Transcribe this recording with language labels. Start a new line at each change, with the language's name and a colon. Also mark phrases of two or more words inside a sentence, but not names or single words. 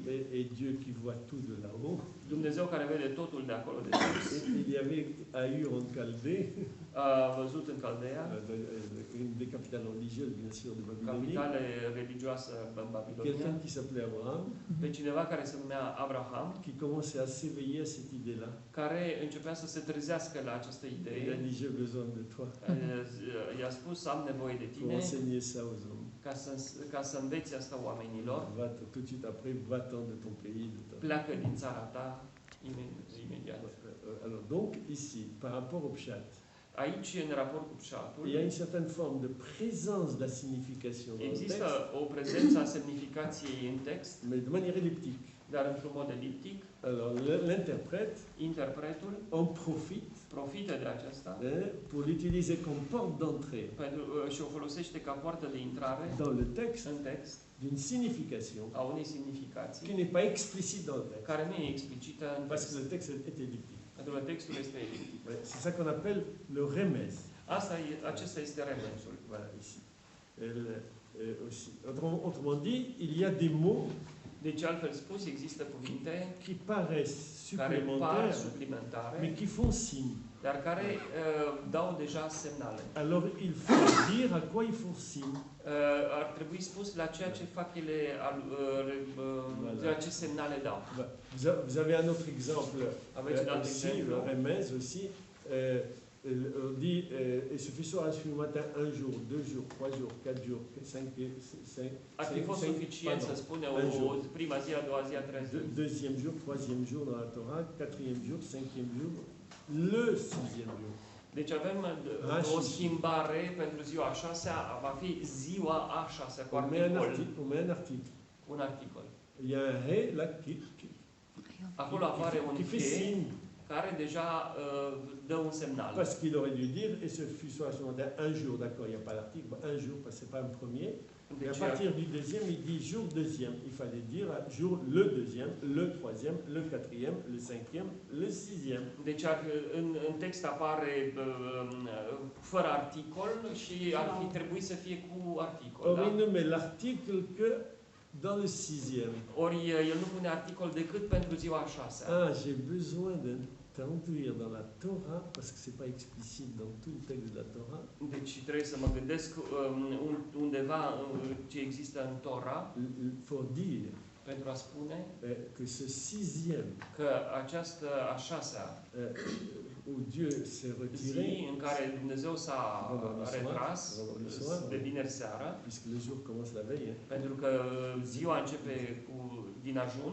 French: Et Dieu qui voit tout de là-haut,
Romanian: Dumnezeu care vede totul de acolo de sus,
French: il y avait à Ur en Chaldée,
Romanian: a văzut în Caldea,
French: une des capitales religieuses bien sûr de Babylonie,
Romanian: capitale religioasă în Babilonia,
French: quelqu'un qui s'appelait Abraham,
Romanian: pe cineva care se numea Abraham,
French: qui commençait à s'éveiller à cette idée-là.
Romanian: care începea să se trezească la această
French: Il a
Romanian: idee.
French: dit, j'ai besoin de toi
Romanian: I-a spus, am nevoie de
French: pour
Romanian: tine
French: enseigner ça aux hommes.
Romanian: ca să înveți asta oamenilor.
French: Va tout de suite après, va-t'en de ton pays. De ta...
Romanian: Pleacă din țara ta imediat.
French: Alors donc, ici, par rapport au pshat,
Romanian: Aici, în raport cu pșatul,
French: il y a une certaine forme de présence de la signification dans le
Romanian: există
French: texte,
Romanian: o prezență a semnificației în text,
French: mais de manière elliptique.
Romanian: dar într-un mod eliptic.
French: Alors l'interprète
Romanian: Interpretul
French: en profite
Romanian: profită de aceasta
French: pour l'utiliser comme porte d'entrée
Romanian: și o folosește ca poartă de intrare
French: dans le texte
Romanian: în text
French: d'une signification
Romanian: a unei semnificații
French: qui n'est pas explicite dans le texte,
Romanian: care nu e explicită în
French: parce
Romanian: text.
French: que le texte est elliptique.
Romanian: Pentru că textul este eliptic.
French: C'est ça qu'on appelle le remez.
Romanian: Acesta este remezul.
French: Voilà, ici. Aussi. Autrement dit, il y a des mots
Romanian: Deci, altfel spus, există cuvinte
French: qui paraissent
Romanian: care par
French: supplémentaires,
Romanian: suplimentare,
French: mais qui font signe.
Romanian: dar care dau deja semnale.
French: Alors, il faut dire à quoi ils font signe.
Romanian: Ar trebui spus la ceea ce fac ele, la ce semnale dau.
French: Vous avez un autre exemple
Romanian: Aveți un alt
French: aussi,
Romanian: exemplu?
French: le remez aussi. On dit, il suffit soit un matin, un jour, 2 jours, 3 jours, 4 jours, 5,
Romanian: Ar fi fost suficient să spune o prima zi, a doua zi, a treia zi.
French: Deuxième jour, troisième jour dans la Torah, quatrième jour, cinquième jour, le sixième jour.
Romanian: Deci avem o schimbare pentru ziua a șasea, va fi ziua a șasea cu
French: On met un
Romanian: articol.
French: article.
Romanian: Un articol.
French: Il y a un he là
Romanian: Acolo apare un
French: qui fait
Romanian: he
French: signe,
Romanian: care deja dă un semnal.
French: parce qu'il aurait dû dire, et ce fut soit ce matin, un jour, d'accord, il n'y a pas l'article, un jour, parce que ce n'est pas un premier. Et à
Romanian: Deci,
French: partir du deuxième, il dit jour deuxième. Il fallait dire jour le deuxième, le troisième, le quatrième, le cinquième, le sixième.
Romanian: deci în text apare fără articol și ar fi trebuit să fie cu articol.
French: Or,
Romanian: Da?
French: il ne met l'article que dans le sixième.
Romanian: Ori el nu pune articol decât pentru ziua a șasea.
French: Ah, j'ai besoin d'introduire dans la Torah, parce que ce n'est pas explicite dans tout le texte de la Torah,
Romanian: Deci trebuie să mă gândesc undeva ce există în Tora
French: pour dire
Romanian: pentru a spune
French: que ce sixième
Romanian: că această a șasea
French: où Dieu s'est retiré,
Romanian: zi în care Dumnezeu s-a retras de vineri seara,
French: puisque le jour commence la veille,
Romanian: pentru că ziua începe din ajun,